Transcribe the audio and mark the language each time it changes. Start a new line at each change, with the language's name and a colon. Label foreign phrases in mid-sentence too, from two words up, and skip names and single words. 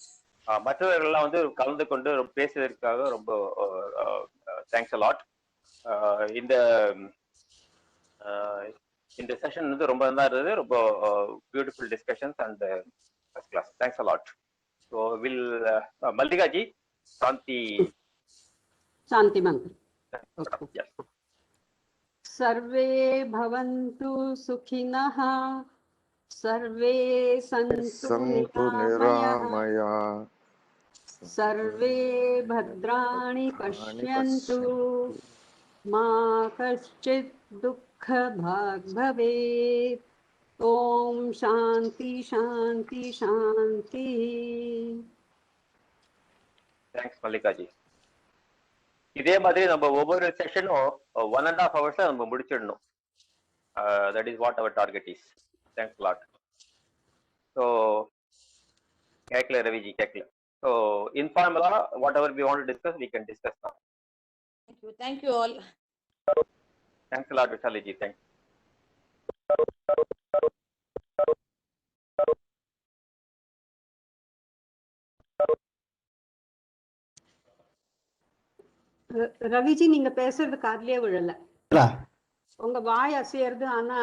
Tamil: மற்றவர்கள்லாம் வந்து கலந்து கொண்டு பேசுவதற்காக ரொம்ப
English: thanks a lot.
Tamil: இந்த செஷன் வந்து ரொம்ப நல்லா இருந்தது.
English: ரொம்ப beautiful discussions and first class. thanks a lot. so will மல்லிகாஜி
Tamil: சாந்தி மந்திரம்.
Sanskrit: सर्वे भवन्तु सुखिनः, सर्वे सन्तु निरामयाः, सर्वे भद्राणि पश्यन्तु, मा कश्चित् दुःखभाग् भवेत्. ओम शांति शांति शांति.
English: தேங்க்ஸ் மல்லிகாஜி.
Tamil: இதே மாதிரி நம்ம ஒவ்வொரு செஷனும் 1.5 hours நம்ம முடிச்சிடணும்.
English: that is what our target is. thanks lot.
Tamil: ஸோ கேட்கல ரவிஜி, கேட்கல.
English: so informally what ever we want to discuss we can discuss now. Thank you all. thanks lot விஷாலிஜி. தேங்க்ஸ்.
Tamil: ரவிஜி நீங்க பேசுறது காதுலயே விழல. உங்க வாய் அசையறது ஆனா